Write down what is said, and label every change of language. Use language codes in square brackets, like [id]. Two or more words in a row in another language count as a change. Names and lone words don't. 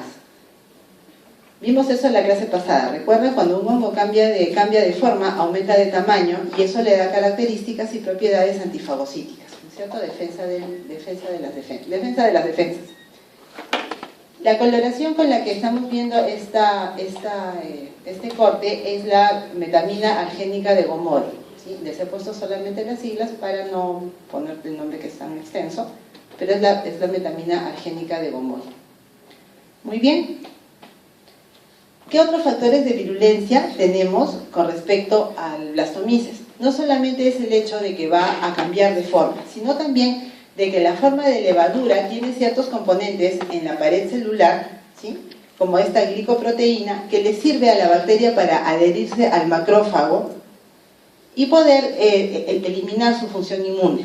[es] Vimos eso en la clase pasada. Recuerden, cuando un hongo cambia de forma, aumenta de tamaño, y eso le da características y propiedades antifagocíticas, ¿no es cierto? Defensa de las defensas. La coloración con la que estamos viendo este corte es la metamina argénica de Gomori, ¿sí? Les he puesto solamente las siglas para no poner el nombre que es tan extenso, pero es la metamina argénica de Gomori. Muy bien. ¿Qué otros factores de virulencia tenemos con respecto al Blastomyces? No solamente es el hecho de que va a cambiar de forma, sino también de que la forma de levadura tiene ciertos componentes en la pared celular, ¿sí?, como esta glicoproteína, que le sirve a la bacteria para adherirse al macrófago y poder eliminar su función inmune.